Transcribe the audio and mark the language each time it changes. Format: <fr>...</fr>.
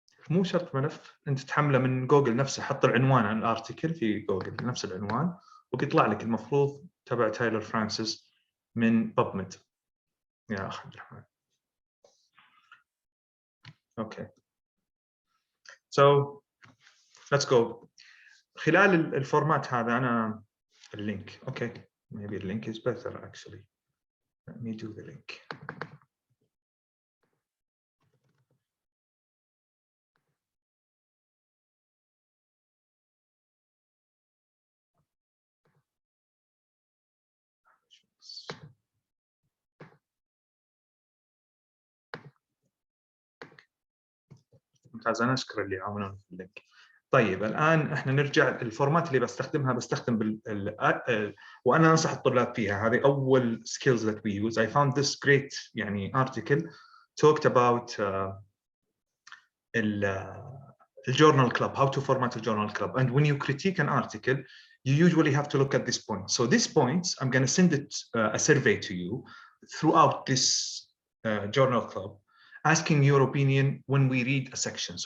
<ar>مو شرط ملف، انت تحمله من جوجل نفسه، حط العنوان عن الارتكل في جوجل نفس العنوان وبيطلع لك المفروض تبع تايلر فرانسيس من بابميد يا اخ عبد الرحمن.</ar> <en>Okay, so let's go.</en> <ar>خلال الفورمات هذا انا اللينك، اوكي،</ar> <en>maybe the link is better actually. Let me do the link.</en> <ar>ممتازة. أنا أشكر اللي عاونوني في اللينك. طيب الآن إحنا نرجع الفورمات اللي بستخدم وأنا أنصح الطلاب فيها. هذه أول</ar> <en>skills that we use. I found this great يعني article talked about الjournal club, how to format a journal club. And when you critique an article, you usually have to look at this point. So these points, I'm going to send it a survey to you throughout this journal club, asking your opinion when we read a section.</en>